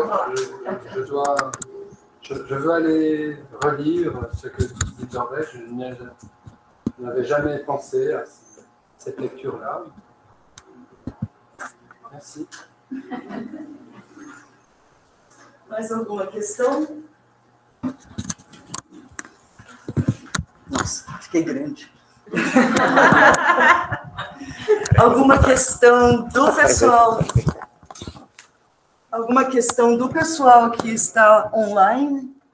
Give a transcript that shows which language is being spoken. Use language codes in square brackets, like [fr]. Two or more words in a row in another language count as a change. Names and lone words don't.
[fr] Voilà. Je veux aller relire ce que tu dis d'André. On n'avait jamais pensé à cette lecture-là. Merci. [pt] Mais alguma questão? Nossa, fiquei grande. Alguma questão do pessoal? Alguma questão do pessoal que está online?